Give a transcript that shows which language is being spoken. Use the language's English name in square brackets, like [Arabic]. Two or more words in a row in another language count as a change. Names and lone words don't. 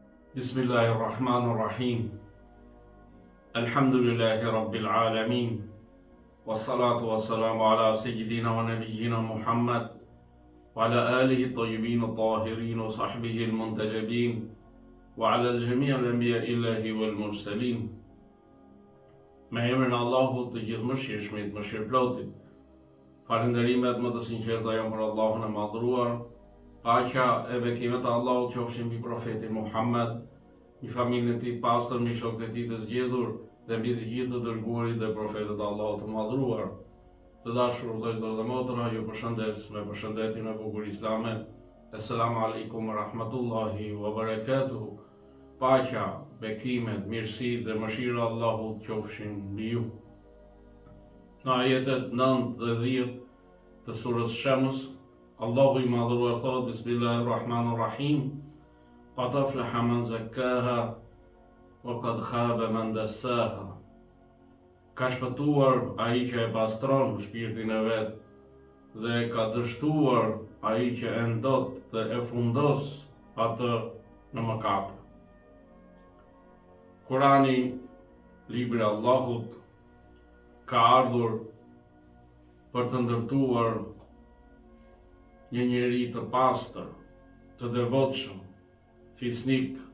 [Arabic] بسم الله الرحمن الرحيم. الحمد لله رب العالمين. والصلاة والسلام على سيدنا ونبينا محمد وعلى آله الطيبين الطاهرين وصحبه المنتجبين وعلى الجميع الأنبياء الله والمرسلين. [Albanian] Me emrin e Allahut të gjithëmëshirshmit, mëshirëplotit. Falënderimet më të sinqerta janë për Allahun e madhruar. Paqja e bekimet e Allahut qofshin mbi profetin Muhammed, mbi familjen e tij pastër, mbi shokët e tij të zgjedhur dhe mbi të gjithë të dërguarit dhe profetët e Allahut të madhruar. Të dashur vëllezër dhe motra, ju përshëndes me përshëndetjen e bukur islame. [Arabic] السلام عليكم ورحمة الله وبركاته. [Albanian] Paqja, bekimet, mirësitë dhe mëshira e Allahut qofshin mbi ju. Në ajetet 9 dhe 10 të surës Shams, Allahu i madhruar thot: [Arabic] بسم الله الرحمن الرحيم. قد أفلح من زكاها وقد خاب من دساها. [Albanian] Ka shpëtuar ai që e pastron shpirtin e vet dhe ka dështuar ai që e ndot dhe e fundos atë në mëkat. Kurani, libri i Allahut, ka ardhur për të ndërtuar një njeri të pastër, të devotshëm, fisnik.